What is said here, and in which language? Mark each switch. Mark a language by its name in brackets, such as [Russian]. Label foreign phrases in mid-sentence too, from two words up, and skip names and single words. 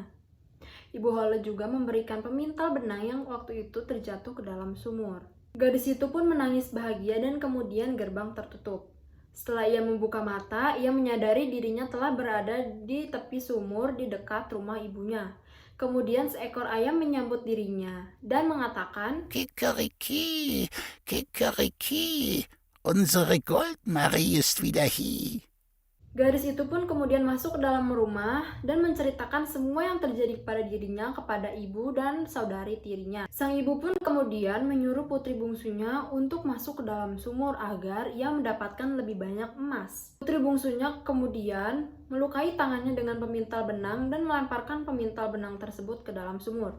[Indonesian] Ibu Hole juga memberikan pemintal benang yang waktu itu terjatuh ke dalam sumur. Gadis itu pun menangis bahagia dan kemudian gerbang tertutup. Setelah ia membuka mata, ia menyadari dirinya telah berada di tepi sumur di dekat rumah ibunya. Kemudian seekor ayam menyambut dirinya dan mengatakan, [German] Kikeriki, Kikeriki, unsere Goldmarie ist wieder hier. [Indonesian] Gadis itu pun kemudian masuk ke dalam rumah dan menceritakan semua yang terjadi pada dirinya kepada ibu dan saudari tirinya. Sang ibu pun kemudian menyuruh putri bungsunya untuk masuk ke dalam sumur agar ia mendapatkan lebih banyak emas. Putri bungsunya kemudian melukai tangannya dengan pemintal benang dan melemparkan pemintal benang tersebut ke dalam sumur.